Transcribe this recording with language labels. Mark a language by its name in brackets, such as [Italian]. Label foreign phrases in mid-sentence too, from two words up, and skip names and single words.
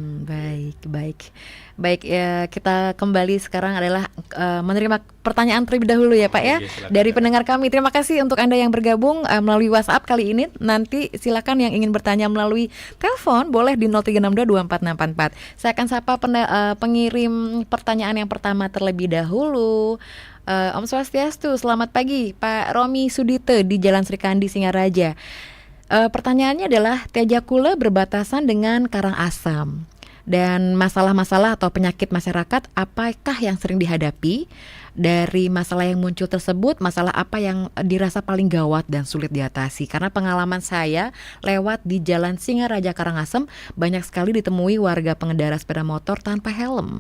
[Indonesian] Baik ya, kita kembali sekarang adalah menerima pertanyaan terlebih dahulu ya Pak ya, dari pendengar kami. Terima kasih untuk Anda yang bergabung melalui WhatsApp kali ini. Nanti silakan yang ingin bertanya melalui telepon boleh di 0362246644. Saya akan sapa pengirim pertanyaan yang pertama terlebih dahulu. [Balinese] Om Swastiastu, [Indonesian] selamat pagi Pak Romi Sudite di Jalan Srikandi Singaraja. Pertanyaannya adalah Tejakula berbatasan dengan Karangasem, dan masalah-masalah atau penyakit masyarakat apakah yang sering dihadapi? Dari masalah yang muncul tersebut, masalah apa yang dirasa paling gawat dan sulit diatasi? Karena pengalaman saya lewat di Jalan Singaraja Karangasem, banyak sekali ditemui warga pengendara sepeda motor tanpa helm.